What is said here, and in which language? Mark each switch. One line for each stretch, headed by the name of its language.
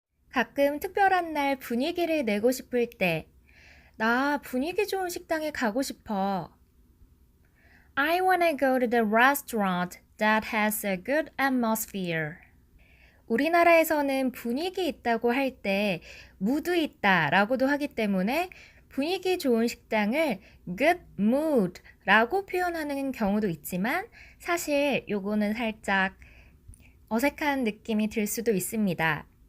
Korean: 가끔 특별한 날 분위기를 내고 싶을 때, 나 분위기 좋은 식당에 가고 싶어.
English: I wanna go to the restaurant that has a good atmosphere.
Korean: 우리나라에서는 분위기 있다고 할 때 무드 있다 라고도 하기 때문에 분위기 좋은 식당을 good mood 라고 표현하는 경우도 있지만 사실 요거는 살짝 어색한 느낌이 들 수도 있습니다.